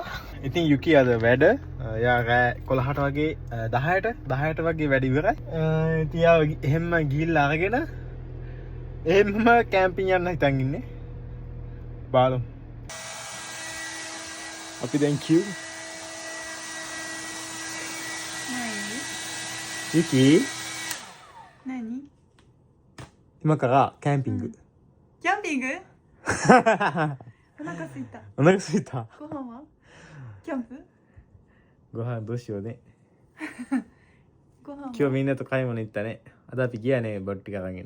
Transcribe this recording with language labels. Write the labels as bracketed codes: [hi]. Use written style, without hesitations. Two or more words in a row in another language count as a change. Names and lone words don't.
[si] ඉතින් යුකි අද වැඩ යා රෑ 11ට වගේ 10ට වගේ වැඩ ඉවරයි. ඉතින් යා එහෙම ගිහිල්ලා අරගෙන එහෙම කැම්පින් යන්න හිතන් ඉන්නේ. බලමු. අපි දැන් කියු. යුකි. [ja] 何今からキャンピング。キャンピングお腹すいた。お腹すいた。ご飯はキャンプご飯どうしようね。ご飯は今日みんなと買い物行ったね。あとはピギアね、ボッティカラゲン。